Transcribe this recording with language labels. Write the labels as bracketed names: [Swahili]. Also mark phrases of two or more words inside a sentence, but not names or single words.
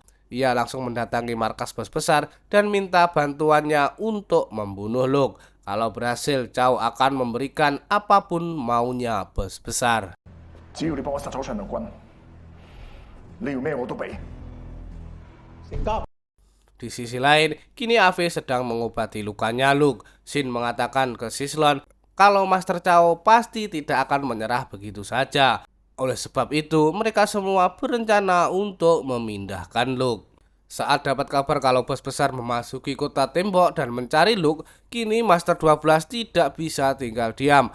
[Indonesian] Ia langsung mendatangi markas bos besar dan minta bantuannya untuk membunuh Luke. Kalau berhasil, Chow akan memberikan apapun maunya bos besar. [Cantonese] 只要你幫我殺咗陳良君，你要咩我都俾。成交。 [Indonesian] Di sisi lain, kini Ave sedang mengobati lukanya Luke. Shin mengatakan ke Sislon kalau Master Chow pasti tidak akan menyerah begitu saja. Oleh sebab itu, mereka semua berencana untuk memindahkan Luke. Saat dapat kabar kalau bos besar memasuki kota tembok dan mencari Luke, kini Master 12 tidak bisa tinggal diam.